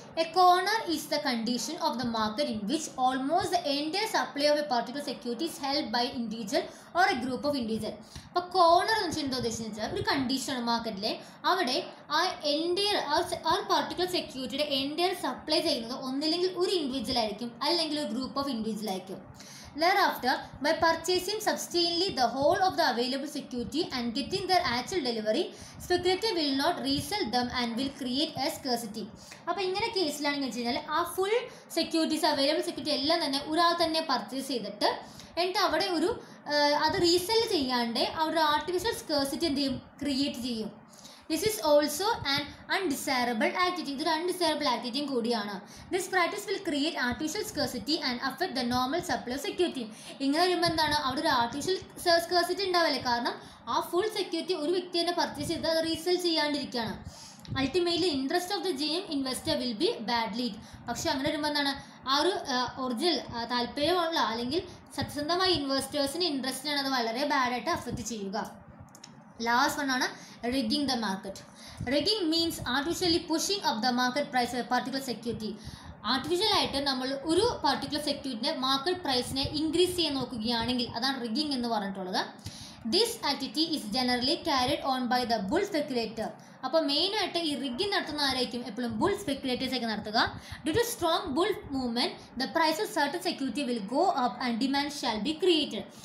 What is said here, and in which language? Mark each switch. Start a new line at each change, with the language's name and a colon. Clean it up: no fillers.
English: A corner is the condition of the market in which almost the entire supply of a particular security is held by individual or a group of individual.
Malayalam: അപ്പോൾ corner എന്ന് വെച്ചാൽ എന്താ ഉദ്ദേശിച്ചത്, ഒരു കണ്ടീഷനാണ് മാർക്കറ്റിലെ, അവിടെ ആ എൻറ്റയർ ആ പർട്ടിക്കുലർ സെക്യൂരിറ്റിയുടെ എൻറ്റയർ സപ്ലൈ ചെയ്യുന്നത് ഒന്നില്ലെങ്കിൽ ഒരു ഇൻഡിവിജ്വൽ ആയിരിക്കും, അല്ലെങ്കിൽ ഒരു ഗ്രൂപ്പ് ഓഫ് ഇൻഡിവിജ്വൽ ആയിരിക്കും.
English: Thereafter, by purchasing substantially the whole of the available security and getting their actual delivery, speculator will not resell them and will create a scarcity.
Malayalam: അപ്പോൾ ഇങ്ങനെ കേസിലാണെന്ന് വെച്ച് കഴിഞ്ഞാൽ ആ ഫുൾ സെക്യൂരിറ്റീസ് അവൈലബിൾ സെക്യൂരിറ്റി എല്ലാം തന്നെ ഒരാൾ തന്നെ പർച്ചേസ് ചെയ്തിട്ട് എന്നിട്ട് അവിടെ ഒരു അത് റീസെൽ ചെയ്യാണ്ട് അവിടെ ആർട്ടിഫിഷ്യൽ സ്കേഴ്സിറ്റി എന്ത് ചെയ്യും, ക്രിയേറ്റ് ചെയ്യും.
English: This is also an undesirable activity.
Malayalam: ഇതൊരു അൺഡിസൈറബിൾ ആക്ടിവിറ്റിയും കൂടിയാണ്.
English: This practice will create artificial scarcity and affect the normal supply of security.
Malayalam: ഇങ്ങനെ വരുമ്പോൾ എന്താണ്, അവിടെ ഒരു ആർട്ടിഫിഷ്യൽ സ്കേഴ്സിറ്റി ഉണ്ടാവില്ലേ, കാരണം ആ ഫുൾ സെക്യൂരിറ്റി ഒരു വ്യക്തി തന്നെ പർച്ചേസ് ചെയ്ത് അത് resell ചെയ്യാണ്ടിരിക്കുകയാണ്.
English: Ultimately interest of the same investor will be badly.
Malayalam: പക്ഷെ അങ്ങനെ വരുമ്പോൾ എന്താണ്, ആ ഒരു ഒറിജിനൽ താല്പര്യമുള്ള അല്ലെങ്കിൽ സത്യസന്ധമായ ഇൻവെസ്റ്റേഴ്സിന് ഇൻട്രസ്റ്റിനാണ് അത് വളരെ ബാഡായിട്ട് അഫക്റ്റ് ചെയ്യുക.
English: Last one ആണ് rigging the market. Rigging means artificially pushing up the market price of a particular security.
Malayalam: ആർട്ടിഫിഷ്യലായിട്ട് നമ്മൾ ഒരു പർട്ടിക്കുലർ സെക്യൂരിറ്റിൻ്റെ മാർക്കറ്റ് പ്രൈസിനെ ഇൻക്രീസ് ചെയ്യാൻ നോക്കുകയാണെങ്കിൽ അതാണ് റിഗ്ഗിങ് എന്ന് പറഞ്ഞിട്ടുള്ളത്.
English: This activity is generally carried on by the bull speculator.
Malayalam: അപ്പോൾ മെയിനായിട്ട് ഈ റിഗ്ഗിങ് നടത്തുന്ന ആരായിരിക്കും? എപ്പോഴും ബുൾ സ്പെക്കുലേറ്റേഴ്സ് ഒക്കെ നടത്തുക.
English: Due to strong bull movement the price of certain security will go up and demand shall be created.